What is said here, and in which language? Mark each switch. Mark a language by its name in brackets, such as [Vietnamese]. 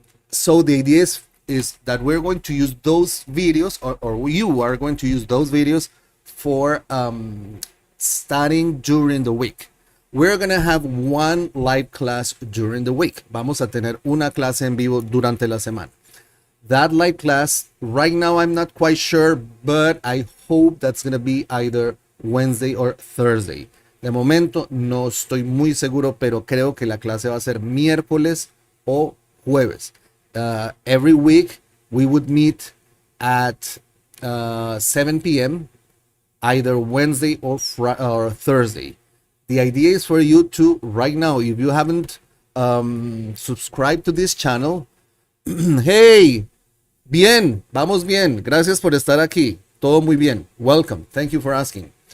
[English] So the idea is that we're going to use those videos, or you are going to use those videos for studying during the week. We're going to have one live class during the week. [Spanish] Vamos a tener una clase en vivo durante la semana. [English] That live class, right now I'm not quite sure, but I hope that's going to be either Wednesday or Thursday. [Spanish] De momento no estoy muy seguro, pero creo que la clase va a ser miércoles o jueves. [English] Every week we would meet at 7 p.m. either Wednesday or Thursday. The idea is for you to, right now, if you haven't subscribed to this channel, hey, [Spanish] bien, vamos bien, gracias por estar aquí, todo muy bien, [English] welcome, thank you for asking.